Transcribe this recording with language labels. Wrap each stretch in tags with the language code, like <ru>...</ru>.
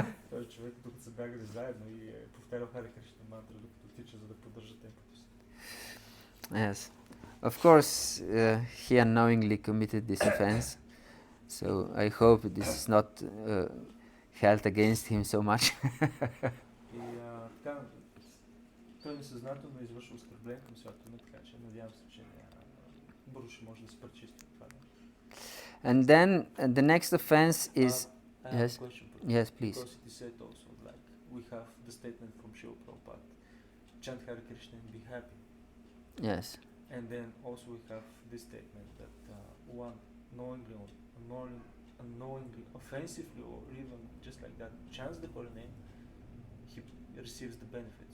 <bg>Той човек докато са бягали заедно и е повтарял Харе Кришна мантра докато тича, за да поддържа темпото си.</bg> <en>Yes. Of course, he unknowingly committed this offense, so I hope this is not held against him so much.</en> <bg>И така, той несъзнателно извършва оскърбление към святото име, така че надявам се, че бързо ще може да се пречисти това.</bg> <en>And then the next offense is I have yes, a question, yes, please. Because it is said also, like, we have the statement from Srila Prabhupada, chant Hare Krishna and be happy. Yes. And then also we have this statement that one knowingly or unknowingly, offensively or even just like that chants the holy name, he receives the benefit.</en>